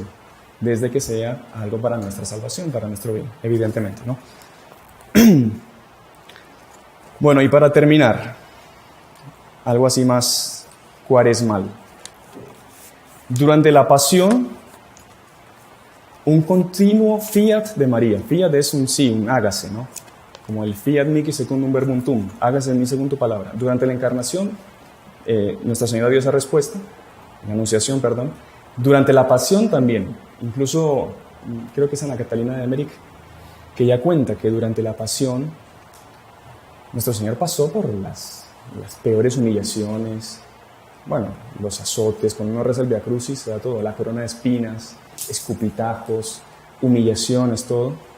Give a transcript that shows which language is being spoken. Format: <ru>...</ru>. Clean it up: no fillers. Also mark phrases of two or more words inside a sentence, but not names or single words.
<es>Desde que sea algo para nuestra salvación, para nuestro bien, evidentemente, ¿no? Bueno, y para terminar, algo así más cuaresmal. Durante la pasión, un continuo fiat de María. Fiat es un sí, un hágase, ¿no? Como el</es> <la>fiat mihi secundum verbum tuum,</la> <es>hágase en mí según tu palabra. Durante la encarnación, Nuestra Señora dio esa respuesta, la anunciación, perdón. Durante la pasión también, incluso creo que es Ana Catalina de Emmerich, que ella cuenta que durante la pasión Nuestro Señor pasó por las peores humillaciones, bueno, los azotes, cuando uno reza el Via Crucis, se da todo, la corona de espinas, escupitajos, humillaciones, todo.</es>